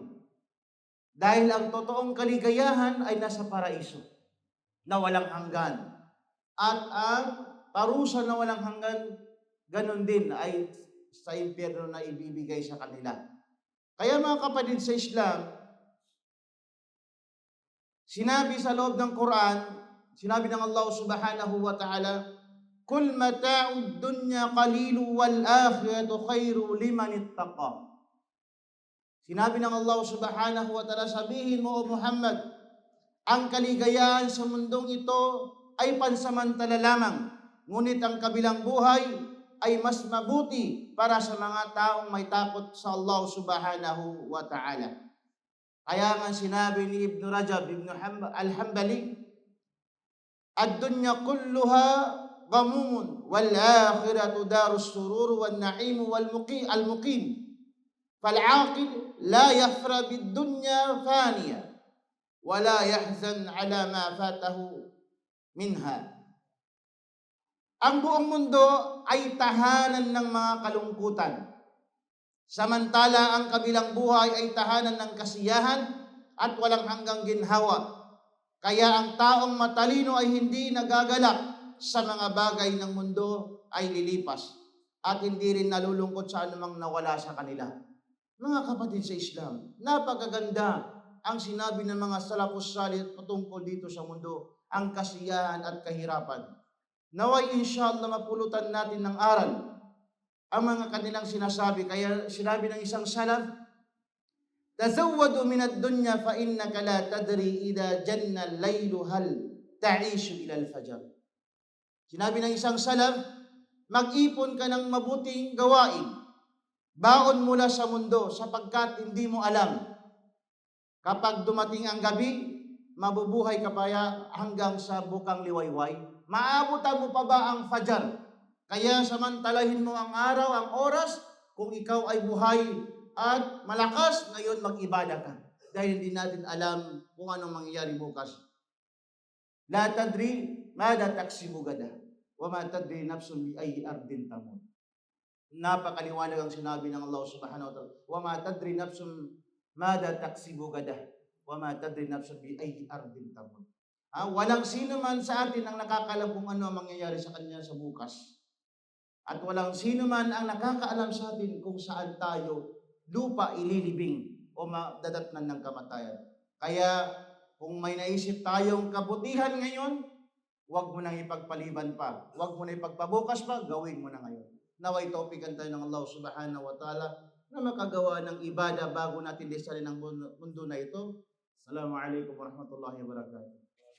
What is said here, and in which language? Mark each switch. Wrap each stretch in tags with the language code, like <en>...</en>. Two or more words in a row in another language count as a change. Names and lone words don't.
<tl>Dahil ang totoong kaligayahan ay nasa paraiso, na walang hanggan. At ang parusa na walang hanggan, ganun din ay sa impyerno na ibibigay sa kanila. Kaya mga kapatid sa Islam, sinabi sa loob ng Quran, sinabi ng Allah</tl> <ar>سبحانه وتعالى, قل متاع الدنيا قليل والآخرة خير لمن اتقى.</ar> <tl>Sinabi ng Allah</tl> <ar>سبحانه وتعالى,</ar> <tl>sabihin mo o Muhammad, ang kaligayahan sa mundong ito ay pansamantala lamang, ngunit ang kabilang buhay ay mas mabuti para sa mga taong may takot sa Allah</tl> <ar>سبحانه وتعالى.</ar> <tl>Kaya nga sinabi ni Ibn Rajab, Ibn al-Hambali,</tl> <ar>الدنيا كلها غموم والآخرة دار السرور والنعيم والمقيم. فالعاقل لا يفرح بالدنيا الفانية ولا يحزن على ما فاته منها.</ar> <tl>Ang buong mundo ay tahanan ng mga kalungkutan. Samantala ang kabilang buhay ay tahanan ng kasiyahan at walang hanggang ginhawa. Kaya ang taong matalino ay hindi nagagalak sa mga bagay ng mundo ay lilipas at hindi rin nalulungkot sa anumang nawala sa kanila. Mga kapatid sa Islam, napakaganda ang sinabi ng mga</tl> <ar>السلف الصالح</ar> <tl>patungkol dito sa mundo, ang kasiyahan at kahirapan. Naway inshallah mapulutan natin ng aral ang mga kanilang sinasabi. Kaya sinabi ng isang salaf,</tl> <ar>تزودوا من الدنيا فإنك لا تدري إذا جن الليل هل تعيش إلى الفجر.</ar> <tl>Sinabi ng isang salaf, mag-ipon ka ng mabuting gawain, baon mula sa mundo sapagkat hindi mo alam kapag dumating ang gabi, mabubuhay ka pa hanggang sa bukang liwayway? Maabutan mo pa ba ang fajar? Kaya samantalahin mo ang araw, ang oras, kung ikaw ay buhay at malakas, ngayon mag-ibada ka. Dahil hindi natin alam kung anong mangyayari bukas.</tl> <ar>لا تدري ماذا تكسب غدا. وما تدري نفس بأي أرض تموت.</ar> <tl>Napakaliwanag ang sinabi ng Allah</tl> <ar>سبحانه وتعالى. وما تدري نفس ماذا تكسب غدا. وما تدري نفس بأي أرض تموت.</ar> <tl>Walang sino man sa atin ang nakakalam kung ano ang mangyayari sa kanya sa bukas. At walang sino man ang nakakaalam sa atin kung saan tayo lupa ililibing o madadatnan ng kamatayan. Kaya kung may naisip tayong kabutihan ngayon, huwag mo nang ipagpaliban pa. Huwag mo na ipagpabukas pa, gawin mo na ngayon. Naway taufikan tayo ng Allah</tl> <ar>سبحانه وتعالى</ar> <tl>na makagawa ng ibada bago natin lisanin ang mundo na ito.</tl> <ar>السلام عليكم ورحمة الله وبركاته.</ar>